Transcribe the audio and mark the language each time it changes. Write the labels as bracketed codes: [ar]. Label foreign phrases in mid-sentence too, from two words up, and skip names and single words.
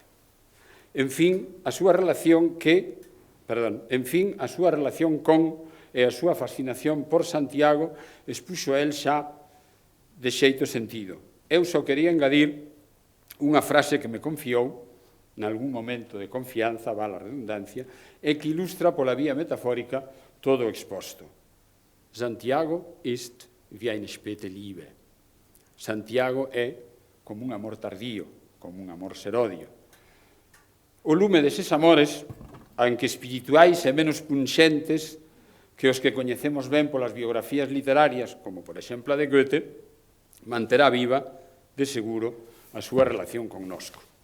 [gl] En fin, a súa relación con e a súa fascinación por Santiago expuxo el xa de xeito sentido. Eu só quería engadir unha frase que me confiou, nalgún momento de confianza, vale a redundancia, e que ilustra pola vía metafórica todo o exposto. [de] Santiago ist wie eine späte Liebe. [gl] Santiago é como un amor tardío, como un amor serodio. O lume deses amores, aunque espirituais e menos punxentes que os que coñecemos ben polas biografías literarias, como por exemplo a de Goethe, manterá viva, de seguro, a súa relación connosco.